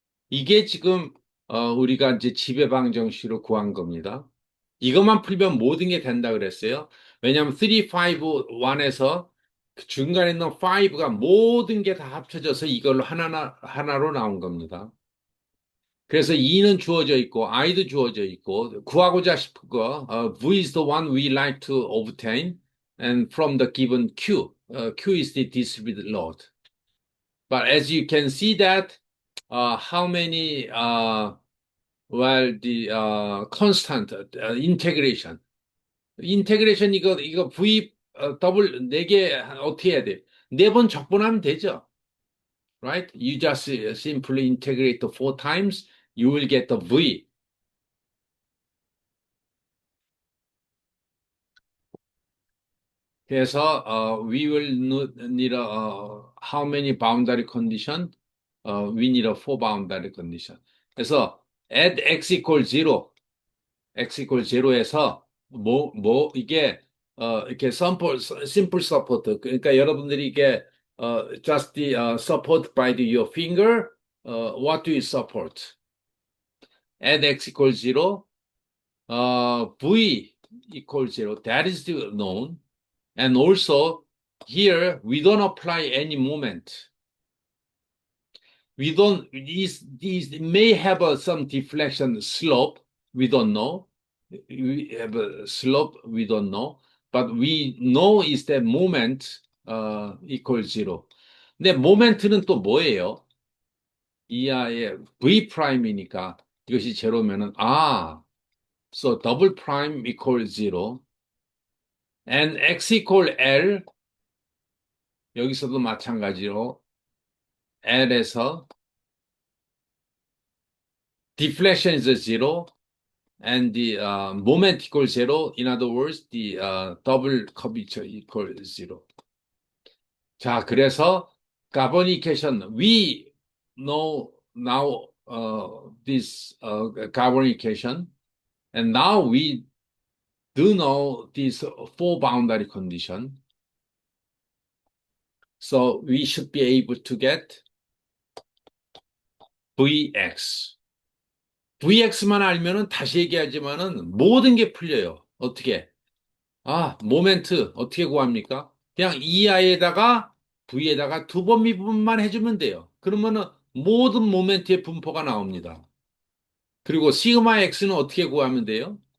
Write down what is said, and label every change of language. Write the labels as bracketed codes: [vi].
[ko] 이게 지금 우리가 이제 지배방정식으로 구한 겁니다. 이것만 풀면 모든 게 된다 그랬어요. 왜냐하면 3, 5, 1에서 중간에 있는 5가 모든 게 다 합쳐져서 이걸로 하나로 나온 겁니다. 그래서 E는 주어져 있고 I도 주어져 있고 구하고자 싶은 거 [en] V is the one we like to obtain and from the given Q. Q is the distributed load. But as you can see that how many well the constant integration. [ko] 인테그레이션 이거 V 더블 네 개 어떻게 해야 돼? 네 번 적분하면 되죠. [en] Right? You just simply integrate the four times you will get the V. [ko] 그래서 [en] we will need a, how many boundary condition? We need a four boundary condition. 그래서 at x equal zero, x equal zero에서 [ko] 이게 이렇게 [en] simple support. [ko] 그러니까 여러분들이 이게 [en] just the support by your finger. What do you support? At x equal zero, v equal zero. That is the known. And also, here we don't apply any moment. We don't, these may have some deflection slope. We don't know. We have a slope. We don't know. But we know is that moment equals zero. [ko] 근데 모멘트는 또 뭐예요? 이하의 v 프라임이니까 이것이 제로면은 [en] so double prime equals zero and x equal L [ko] 여기서도 마찬가지로 L에서 [en] deflection is zero and the moment equals zero. In other words, the double curvature equals zero. [ko] 자, 그래서 [en] carbonication, we know now this carbonication, and now we do know this four boundary condition. So we should be able to get Vx. [ko] VX만 알면은 다시 얘기하지만은 모든 게 풀려요. 어떻게? 모멘트 어떻게 구합니까? 그냥 EI에다가 V에다가 두 번 미분만 해주면 돼요. 그러면은 모든 모멘트의 분포가 나옵니다. 그리고 시그마 X는 어떻게 구하면 돼요?